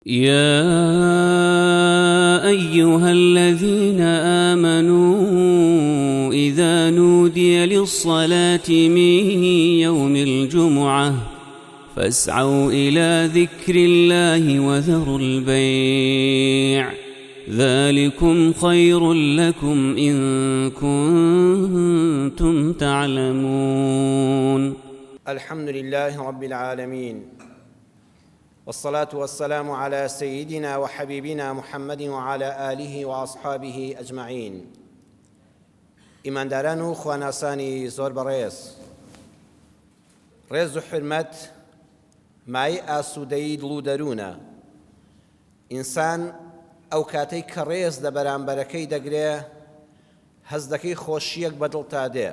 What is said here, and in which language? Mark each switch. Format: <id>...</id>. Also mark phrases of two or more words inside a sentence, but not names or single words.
<ar>يا أيها الذين آمنوا إذا نودي للصلاة من يوم الجمعة فاسعوا إلى ذكر الله وذروا البيع ذلكم خير لكم إن كنتم تعلمون. الحمد لله رب العالمين، والصلاة والسلام على سيدنا وحبيبنا محمد وعلى آله وأصحابه أجمعين.</ar> <ckb>ئیمانداران و خواناسانی زۆر بەڕێز، ڕێز و حرمەت مای ئاسوودەیی دڵ و دەروونە. ئینسان ئەو کاتەی کە ڕێز لە بەرامبەرەکەی دەگرێ هەز دەکەی خۆشیەک بەدڵ تا دێ.</ckb>